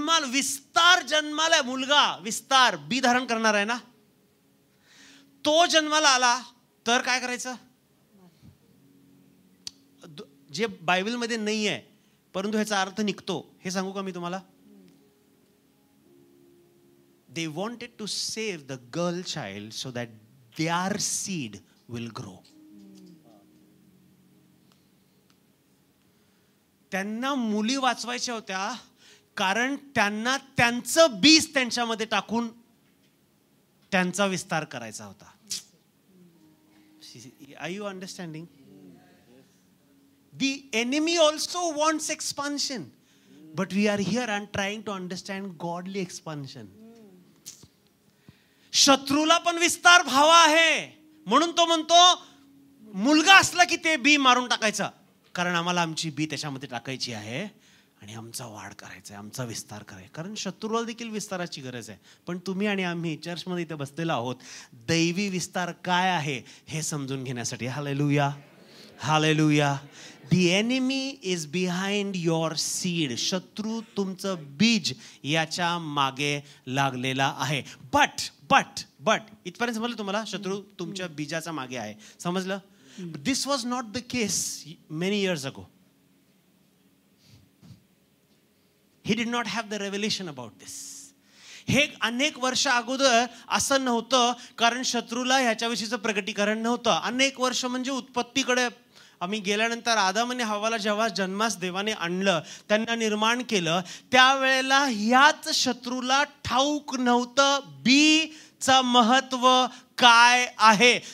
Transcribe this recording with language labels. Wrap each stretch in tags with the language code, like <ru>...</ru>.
<mr>विस्तार जन्माला, मुलगा विस्तार बी धारण करणार आहे ना, तो जन्माला आला तर काय करायचं? जे बायबलमध्ये नाही आहे परंतु ह्याचा अर्थ निघतो हे सांगू का मी तुम्हाला?</mr> <en>They wanted to save the girl child so that their seed will grow.</en> <mr>त्यांना मुली वाचवायच्या होत्या कारण त्यांना त्यांचं बीज त्यांच्यामध्ये टाकून त्यांचा विस्तार करायचा होता.</mr> <en>Are you understanding? The enemy also wants expansion, but we are here and trying to understand godly expansion.</en> <mr>शत्रूला पण विस्तार भावा आहे म्हणून तो म्हणतो मुलगा असला की ते बी मारून टाकायचं, कारण आम्हाला आमची बी त्याच्यामध्ये टाकायची आहे आणि आमचा वाढ करायचा आहे, आमचा विस्तार करायचा. कारण शत्रूला देखील विस्ताराची गरज आहे. पण तुम्ही आणि आम्ही चर्चमध्ये इथे बसलेलो आहोत दैवी विस्तार काय आहे हे समजून घेण्यासाठी. Hallelujah, hallelujah.</mr> <en>The enemy is behind your seed.</en> <mr>शत्रू तुमचं बीज याच्या मागे लागलेला आहे. बट इथपर्यंत समजलं तुम्हाला? शत्रू तुमच्या बीजाचा मागे आहे, समजलं?</mr> <en>This was not the case many years ago. He did not have the revelation about this.</en> <mr>हे अनेक वर्ष अगोदर असं नव्हतं, कारण शत्रूला ह्याच्याविषयीचं प्रगटीकरण नव्हतं. अनेक वर्ष म्हणजे उत्पत्तीकडे आम्ही गेल्यानंतर आदम आणि हव्वाला जेव्हा जन्मास देवाने आणलं, त्यांना निर्माण केलं, त्यावेळेला ह्याच शत्रूला ठाऊक नव्हतं बीचं महत्व काय आहे.</mr>